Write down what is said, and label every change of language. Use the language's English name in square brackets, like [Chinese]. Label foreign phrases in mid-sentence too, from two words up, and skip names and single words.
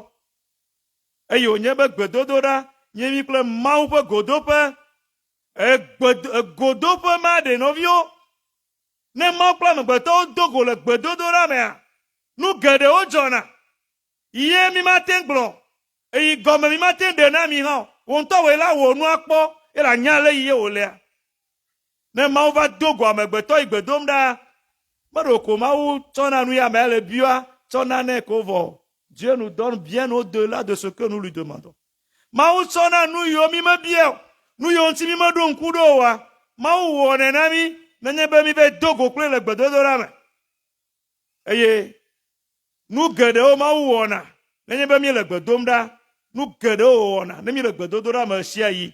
[Ewe] Eye wònye be gbedodoɖa nye mi kple Mawu ƒe godoƒe, godoƒe ma ɖe nɔviwo, ne Mawu kple amegbetɔwo do go le gbedodoɖa mea, nu geɖewo dzɔna, ye mi mate gblɔ, eye gɔme mi mate ɖe na mi hã, wò ŋutɔ wòe la wò nua kpɔ. Et la nyale yie olea. Ne Mawu va do go amegbetɔ yi gbedom ɖa, meɖo ko Mawu tsɔna nu ya me le bia, tsɔna nɛ ko vɔ. [French] Dieu nous donne bien au-delà de ce que nous lui demandons. [Ewe] Mawu tsɔna nu yiwo mi me bia, nu yiwo ŋuti mi me ɖo ŋku ɖo oa, Mawu wɔ nena mi, nenye be mi ve do go kloe le gbedodoɖa me. Eye nu geɖewo Mawu wɔna, nenye be mi le gbedom ɖa, nu geɖewo wɔna, ne mi le gbedodoɖa me sia yi.